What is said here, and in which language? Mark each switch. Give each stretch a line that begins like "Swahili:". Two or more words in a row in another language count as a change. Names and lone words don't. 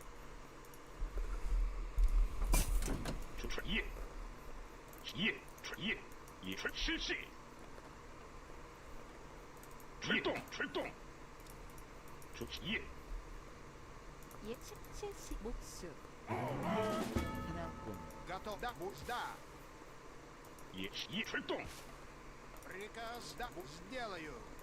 Korean: 예. 실시. 목수. 사냥꾼.
Russian: Готов. Да. Да. Приказ. Да. Сделаю.